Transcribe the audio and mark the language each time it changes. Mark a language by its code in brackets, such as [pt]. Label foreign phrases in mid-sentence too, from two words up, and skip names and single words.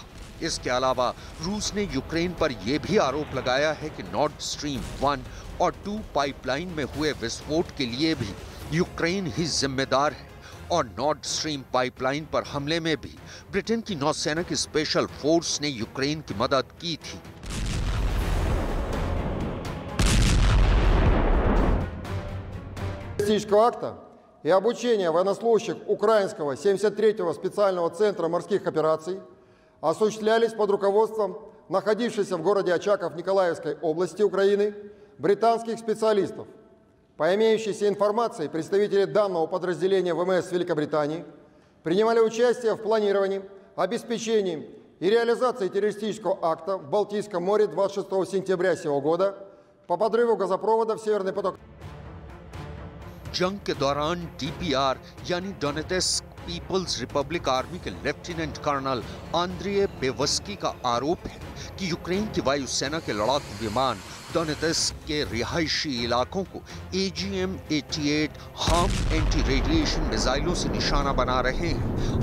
[hi] इसके अलावा रूस ने यूक्रेन पर यह भी आरोप लगाया है कि नॉर्ड स्ट्रीम 1 और 2 पाइपलाइन में हुए विस्फोट के लिए भी यूक्रेन ही जिम्मेदार है और नॉर्ड स्ट्रीम पाइपलाइन पर हमले में भी ब्रिटेन की नौसेना की [en] special force [hi] ने यूक्रेन की मदद की थी। [ru] акта и обучение военнослужащих украинского 73-го специального центра морских операций осуществлялись под руководством находившихся в городе Очаков Николаевской области Украины британских специалистов. По имеющейся информации, представители данного подразделения ВМС Великобритании принимали участие в планировании, обеспечении и реализации террористического акта в Балтийском море 26 сентября сего года по подрыву газопровода в Северный поток. [hi] जंग के दौरान डीपीआर यानी डोनेत्स्क पीपल्स रिपब्लिक आर्मी के [en] lieutenant colonel [hi] आंद्रिय बेवस्की का आरोप है कि यूक्रेन की वायुसेना के लड़ाकू विमान डोनेत्स्क के रिहायशी इलाकों को AGM-88 हार्म [en] anti radiation [hi] मिसाइलों से निशाना बना रहे हैं।